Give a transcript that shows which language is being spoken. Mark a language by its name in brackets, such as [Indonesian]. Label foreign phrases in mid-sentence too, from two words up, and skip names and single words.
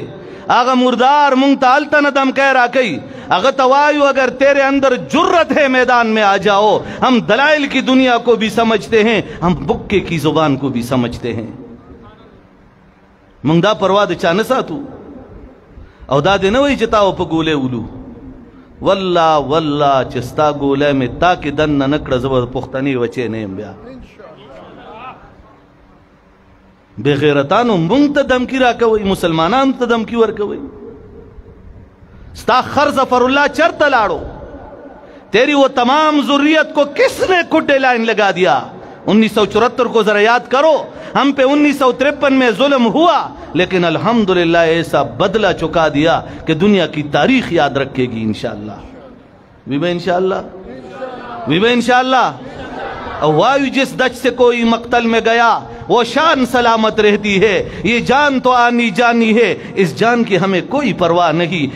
[Pashto] هغه مردار مونږ ته هلته نه دمکی راکوي، هغه ته وایو [Urdu] اگر تیرے اندر جرت ہے میدان میں آ جاؤ، ہم دلائل کی دنیا کو بھی سمجھتے ہیں، ہم بکے کی زبان کو بھی سمجھتے ہیں. [Pashto] مونږ دا پروا د چا نه ساتو او دا دې نه وایي چې تا په ګولۍ ولو. والله چې ستا ګولی مې تا کې دننه نه کړه زه به د پښتنې بچی نه یم. بیا بې غیرتانو مونږ ته دمکي راکوئ، مسلمانانو ته دمکي ورکوئ. ستا خر ظفر اللہ چرته لاڑو، [Urdu] تیری وہ تمام ذریت کو کس نے کڈے لائن لگا دیا. 1974 کو ذرا یاد کرو، ہم پہ 1953 میں ظلم ہوا لیکن الحمدللہ ایسا بدلہ چکا دیا کہ دنیا کی تاریخ یاد رکھے گی انشاءاللہ. انشاءاللہ وایو جس دج سے کوئی مقتل میں گیا وہ شان سلامت رہتی ہے، یہ جان تو آنی جانی ہے، اس جان کی ہمیں کوئی پرواہ نہیں.